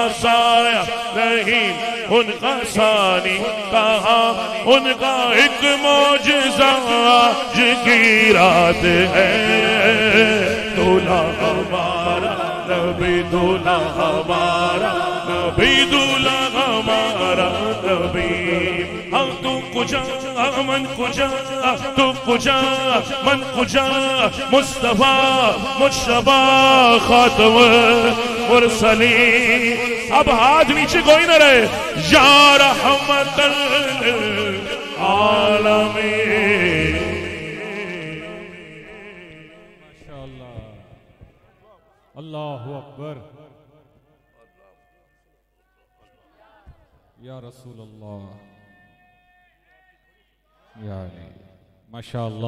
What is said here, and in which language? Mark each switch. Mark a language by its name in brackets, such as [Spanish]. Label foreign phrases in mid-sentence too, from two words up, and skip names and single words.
[Urdu] سایہ نہیں ان کا ثانی کہا ان کا ایک معجزہ آج کی رات ہے دولہ ہمارا نبی دولہ ہمارا نبی دولہ ہمارا نبی ہم [Persian] تو کجا من کجا تو کجا من کجا [Urdu] مصطفیٰ مجتبی خاتم مرسلین اب ہاتھ نیچے کوئی نہ رہے [Arabic] یا رحمت للعالمین اللہ اکبر یا رسول اللہ یا علی ماشاءاللہ